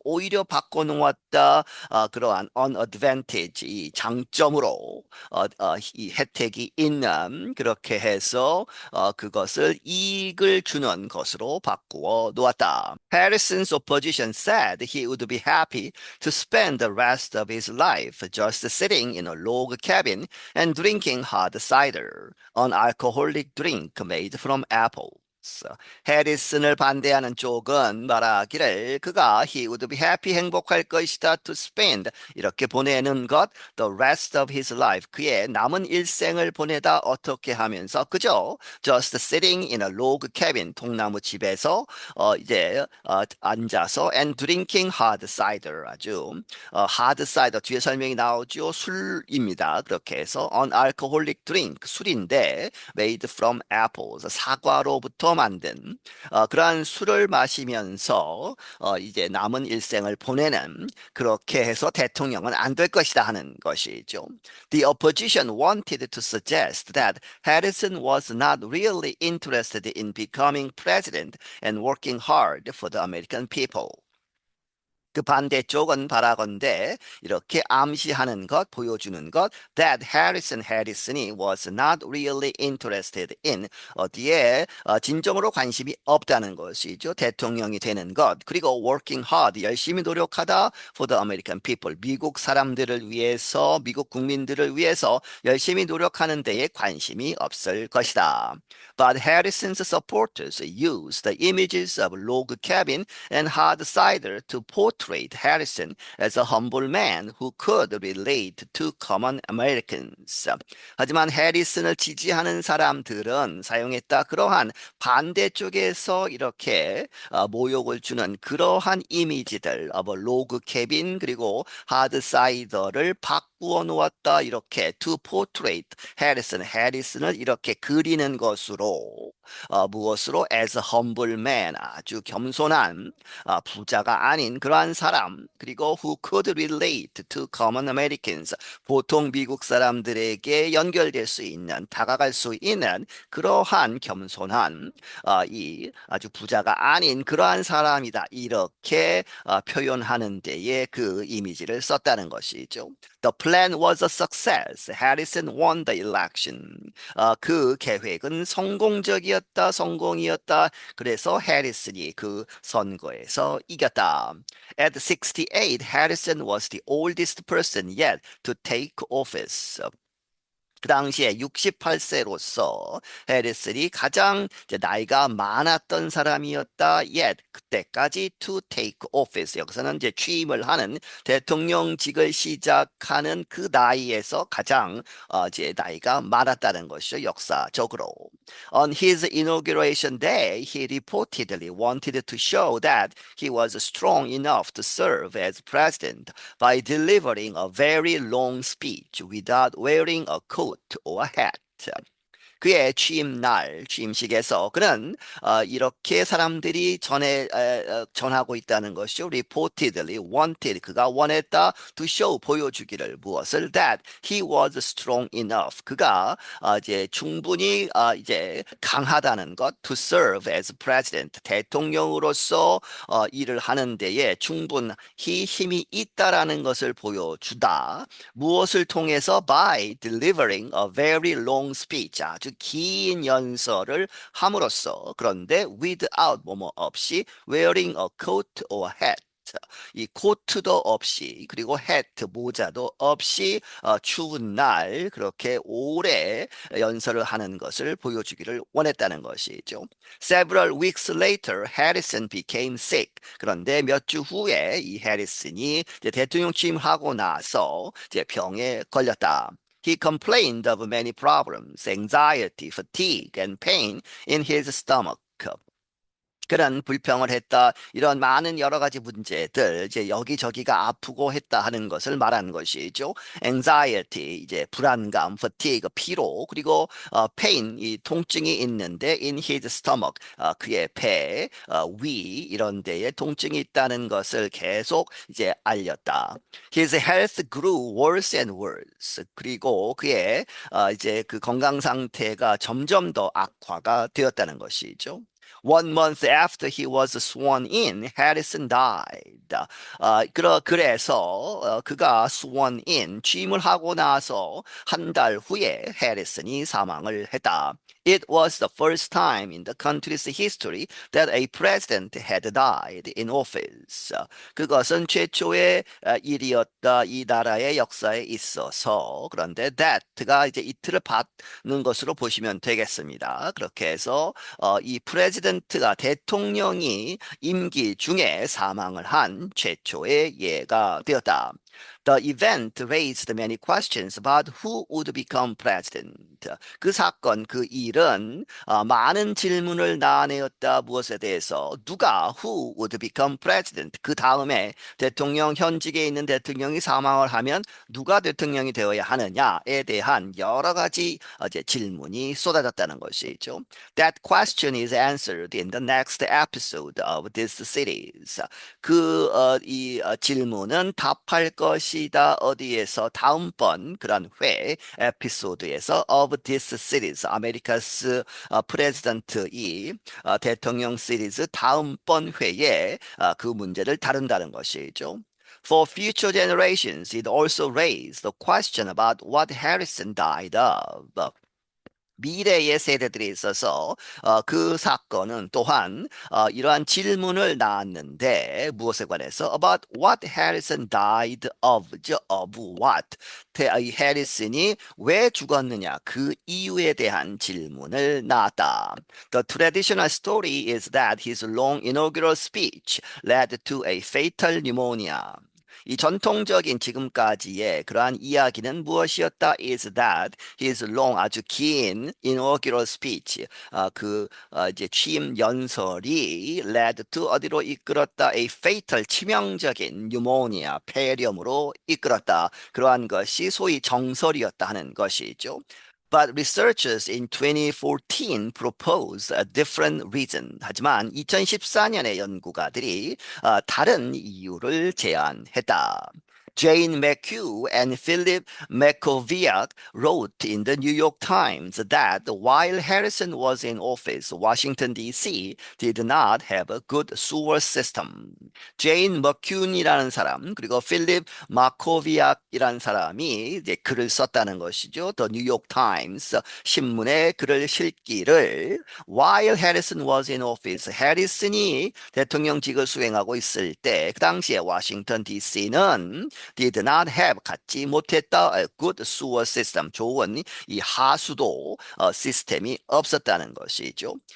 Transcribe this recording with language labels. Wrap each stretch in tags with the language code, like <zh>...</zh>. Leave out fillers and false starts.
<ko>오히려 바꿔놓았다. 그러한 unadvantage 이 장점으로 이 혜택이 있는 그렇게 해서 그것을 이익을 주는 것으로 바꾸어 놓았다.</ko> <en>Harrison's opposition said he would be happy to spend the rest of his life just sitting in a log cabin and drinking hard cider, an alcoholic drink made from apples.</en> <ko>해리슨을 반대하는 쪽은 말하기를 그가</ko> <en>he would be happy</en> <ko>행복할 것이다</ko> <en>to spend</en> <ko>이렇게 보내는 것</ko> <en>the rest of his life</en> <ko>그의 남은 일생을 보내다 어떻게 하면서 그죠?</ko> <en>Just sitting in a log cabin</en> <ko>통나무 집에서 이제 앉아서</ko> <en>and drinking hard cider 아주 hard cider</en> <ko>뒤에 설명이 나오죠. 술입니다. 그렇게 해서</ko> <en>an alcoholic drink</en> <ko>술인데</ko> <en>made from apples</en> <ko>사과로부터 만든 그러한 술을 마시면서 이제 남은 일생을 보내는 그렇게 해서 대통령은 안 될 것이다 하는 것이죠.</ko> <en>The opposition wanted to suggest that Harrison was not really interested in becoming president and working hard for the American people.</en> <ko>그 반대쪽은 바라건대 이렇게 암시하는 것, 보여주는 것 that 해리슨이</ko> <en>was not really interested in</en> <ko>어디에 진정으로 관심이 없다는 것이죠. 대통령이 되는 것. 그리고</ko> <en>working hard,</en> <ko>열심히 노력하다</ko> <en>for the American people,</en> <ko>미국 사람들을 위해서, 미국 국민들을 위해서 열심히 노력하는 데에 관심이 없을 것이다.</ko> <en>But Harrison's supporters used the images of log cabin and hard cider to portray Harrison as a humble man who could relate to common Americans.</en> <ko>하지만 해리슨을 지지하는 사람들은 사용했다 그러한 반대쪽에서 이렇게 모욕을 주는 그러한 이미지들, 로그 캐빈 그리고 하드 사이더를 바꾸어 놓았다. 이렇게</ko> <en>to portray</en> <ko>해리슨을 이렇게 그리는 것으로 무엇으로</ko> <en>as a humble man</en> <ko>아주 겸손한 부자가 아닌 그러한 사람 그리고</ko> <en>who could relate to common Americans</en> <ko>보통 미국 사람들에게 연결될 수 있는 다가갈 수 있는 그러한 겸손한 이 아주 부자가 아닌 그러한 사람이다 이렇게 표현하는 데에 그 이미지를 썼다는 것이죠.</ko> <en>The plan was a success. Harrison won the election.</en> <ko>그 계획은 성공이었다. 그래서 해리슨이 그 선거에서 이겼다.</ko> <en>At 68, Harrison was the oldest person yet to take office.</en> <ko>그 당시에 68세로서 해리슨이 가장 이제 나이가 많았던 사람이었다. Yet 그때까지</ko> <en>to take office</en> <ko>여기서는 이제 취임을 하는 대통령직을 시작하는 그 나이에서 가장 이제 나이가 많았다는 것이죠. 역사적으로.</ko> <en>On his inauguration day, he reportedly wanted to show that he was strong enough to serve as president by delivering a very long speech without wearing a coat or hat.</en> <ko>그의 취임식에서 그는 이렇게 사람들이 전하고 있다는 것이죠.</ko> <en>Reportedly wanted</en> <ko>그가 원했다</ko> <en>to show</en> <ko>보여주기를 무엇을</ko> <en>that he was strong enough</en> <ko>그가 이제 충분히 이제 강하다는 것</ko> <en>to serve as president</en> <ko>대통령으로서 일을 하는 데에 충분히 힘이 있다라는 것을 보여주다. 무엇을 통해서</ko> <en>by delivering a very long speech</en> <ko>아주 긴 연설을 함으로써 그런데 without 뭐뭐 없이</ko> <en>wearing a coat or hat</en> <ko>이 코트도 없이 그리고 hat 모자도 없이 추운 날 그렇게 오래 연설을 하는 것을 보여주기를 원했다는 것이죠.</ko> <en>Several weeks later, Harrison became sick.</en> <ko>그런데 몇 주 후에 이 해리슨이 대통령 취임하고 나서 이제 병에 걸렸다.</ko> <en>He complained of many problems, anxiety, fatigue, and pain in his stomach.</en> <ko>그런 불평을 했다. 이런 많은 여러 가지 문제들, 이제 여기저기가 아프고 했다 하는 것을 말하는 것이죠. anxiety, 이제 불안감, fatigue, 피로, 그리고 pain, 이 통증이 있는데</ko> <en>in his stomach,</en> <ko>그의 배, 위 이런 데에 통증이 있다는 것을 계속 이제 알렸다.</ko> <en>His health grew worse and worse.</en> <ko>그리고 그의 이제 그 건강 상태가 점점 더 악화가 되었다는 것이죠.</ko> <en>1 month after he was sworn in, Harrison died.</en> <ko>그래서 그가</ko> <en>sworn in,</en> <ko>취임을 하고 나서 한 달 후에 해리슨이 사망을 했다.</ko> <en>It was the first time in the country's history that a president had died in office.</en> <ko>그것은 최초의 일이었다. 이 나라의 역사에 있어서. 그런데 that가 이제 이틀을 받는 것으로 보시면 되겠습니다. 그렇게 해서 이 프레지던트가 대통령이 임기 중에 사망을 한 최초의 예가 되었다.</ko> <en>The event raised many questions about who would become president.</en> <ko>그 사건, 그 일은 많은 질문을 낳아내었다. 무엇에 대해서 누가</ko> <en>who would become president.</en> <ko>그 다음에 대통령 현직에 있는 대통령이 사망을 하면 누가 대통령이 되어야 하느냐에 대한 여러 가지 이제 질문이 쏟아졌다는 것이죠.</ko> <en>That question is answered in the next episode of this series.</en> <ko>이 질문은 답할 것이다. 어디에서 다음번 그런 에피소드에서</ko> <en>of this series</en> <ko>아메리카스 프레지던트 이 대통령 시리즈 다음번 회에 그 문제를 다룬다는 것이죠.</ko> <en>For future generations, it also raised the question about what Harrison died of.</en> <ko>미래의 세대들에 있어서 그 사건은 또한 이러한 질문을 낳았는데 무엇에 관해서</ko> <en>about what Harrison died of, of what</en> <ko>이 해리슨이 왜 죽었느냐 그 이유에 대한 질문을 낳았다.</ko> <en>The traditional story is that his long inaugural speech led to a fatal pneumonia.</en> <ko>이 전통적인 지금까지의 그러한 이야기는 무엇이었다?</ko> <en>Is that his long 아주 긴 inaugural speech</en> <ko>이제 취임 연설이</ko> <en>led to</en> <ko>어디로 이끌었다?</ko> <en>A fatal</en> <ko>치명적인 pneumonia 폐렴으로 이끌었다. 그러한 것이 소위 정설이었다 하는 것이죠.</ko> <en>But researchers in 2014 proposed a different reason.</en> <ko>하지만 2014년의 연구가들이 다른 이유를 제안했다.</ko> <en>Jane McHugh and Philip Mackowiak wrote in the New York Times that while Harrison was in office, Washington, D.C. did not have a good sewer system.</en> <ko>제인 머큐이라는 사람, 그리고 필립 마코비악이라는 사람이 이제 글을 썼다는 것이죠. The New York Times 신문에 글을 실기를</ko> <en>while Harrison was in office,</en> <ko>해리슨이 대통령직을 수행하고 있을 때, 그 당시에 워싱턴 DC는</ko> <en>did not have</en> <ko>갖지 못했다</ko> <en>a good sewer system</en> <ko>좋은 이 하수도 시스템이 없었다는 것이죠.</ko>